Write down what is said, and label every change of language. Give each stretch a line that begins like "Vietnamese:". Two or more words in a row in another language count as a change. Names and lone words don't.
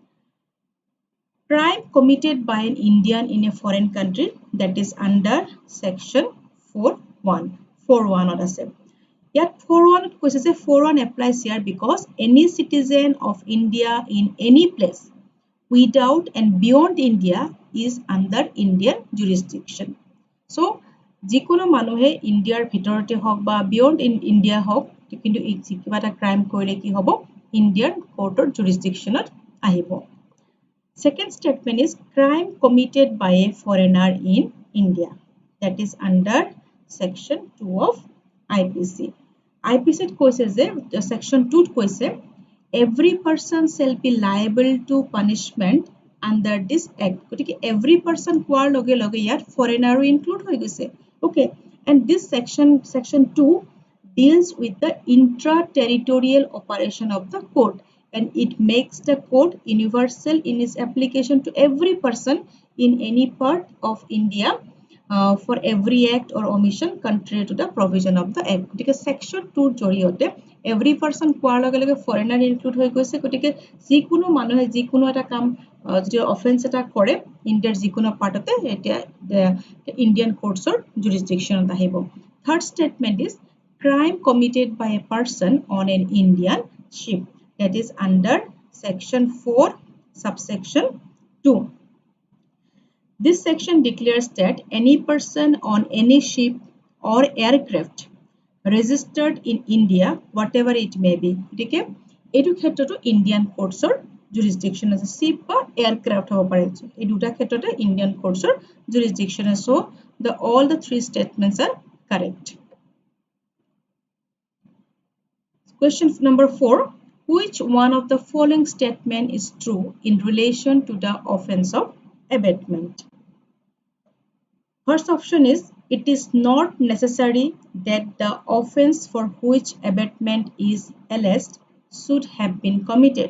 English: Crime committed by an Indian in a foreign country, that is under section 4.1.
Assamese: 4.1 ase.
English: Yet 4.1 question say 4.1 applies here because any citizen of India in any place without and beyond India is under Indian jurisdiction.
Assamese: So যিকোনো মানুহে ইন্ডিয়াৰ ভিতৰতে হওক বা বিয়ন্ড ইন্ডিয়া হওক কিন্তু কিবা এটা ক্ৰাইম কৰিলে কি হ'ব
English: Indian courtৰ jurisdictionত
Assamese: আহিব.
English: Second statement is crime committed by a foreigner in India, that is under section 2 of IPC. IPC
Assamese: কৈছে যে
English: section 2 কৈছে every person shall be liable to punishment under this act.
Assamese: গতিকে
English: every person
Assamese: কোৱাৰ লগে লগে ইয়াত
English: foreigner include
Assamese: হৈ গৈছে.
English: Okay, and this section 2 deals with the intra-territorial operation of the court and it makes the court universal in its application to every person in any part of India for every act or omission contrary to the provision of the act. Because section 2
Assamese: জৰিয়তে
English: every person
Assamese: কোৱাৰ লগে লগে
English: foreigner include
Assamese: হৈ গৈছে. গতিকে যিকোনো মানুহে যিকোনো এটা কাম যদি অফেন্স এটা কৰে ইণ্ডিয়াৰ যিকোনো পাৰ্টতে এটা
English: Indian courtsৰ jurisdictionত
Assamese: আহিব.
English: Third statement is crime committed by a person on an Indian ship, that is under section 4 subsection 2. This section declares that any person on any ship or aircraft registered in India, whatever it may be,
Assamese: okay, এইটো ক্ষেত্ৰতো
English: Indian courtsৰ jurisdiction
Assamese: আছে, ship বা aircraft হ'ব পাৰে, এই দুটা ক্ষেত্ৰতে
English: Indian courtsৰ jurisdiction
Assamese: আছে,
English: so all the three statements are correct. Question number 4. Which one of the following statement is true in relation to the offense of abatement? First option is, it is not necessary that the offense for which abatement is alleged should have been committed.